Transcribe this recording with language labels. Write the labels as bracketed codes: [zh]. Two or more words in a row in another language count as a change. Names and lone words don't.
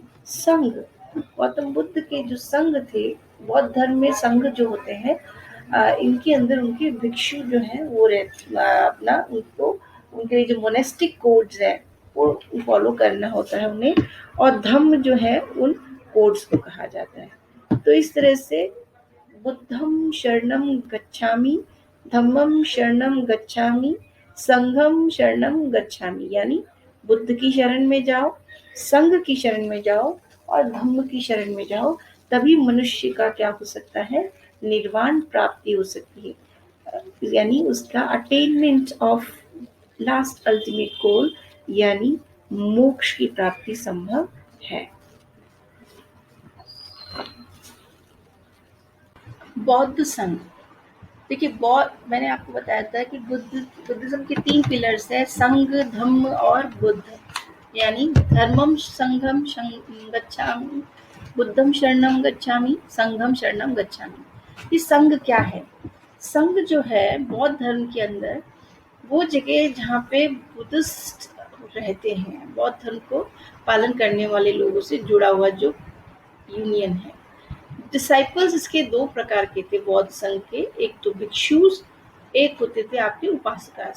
[hi] संघ, गौतम बुद्ध के जो संघ थे, बौद्ध धर्म में संघ जो होते हैं, इनके अंदर उनके भिक्षु जो हैं वो अपना उनको उनके जो [en] monastic codes [hi] हैं वो फॉलो करना होता है उन्हें, और धम्म जो है उन कोड्स को कहा जाता है। तो इस तरह से [pi] बुद्धं शरणं गच्छामि, धम्मं शरणं गच्छामि, संघं शरणं गच्छामि, [hi] यानी बुद्ध की शरण में जाओ, संघ की शरण में जाओ और धम्म की शरण में जाओ, तभी मनुष्य का क्या हो सकता है, निर्वाण प्राप्ति हो सकती है, यानी उसका [en] attainment of last ultimate goal, [hi] यानी मोक्ष की प्राप्ति संभव है। बौद्ध संघ, देखिए बौद्ध, मैंने आपको बताया था कि बुद्धिज्म के 3 पिलर्स है, संघ, धम्म और बुद्ध, यानी [pi] धर्मम संघम गच्छामि, बुद्धम शरणम गच्छामि, संघम शरणम गच्छामि। [hi] ये संघ क्या है? संघ जो है बौद्ध धर्म के अंदर वो जगह जहाँ पे बुद्धिस्ट रहते हैं, बौद्ध धर्म को पालन करने वाले लोगों से जुड़ा हुआ जो यूनियन है। डिसाइपल्स इसके 2 प्रकार के थे बौद्ध संघ के, एक तो भिक्षुस, एक होते थे आपके उपासकास।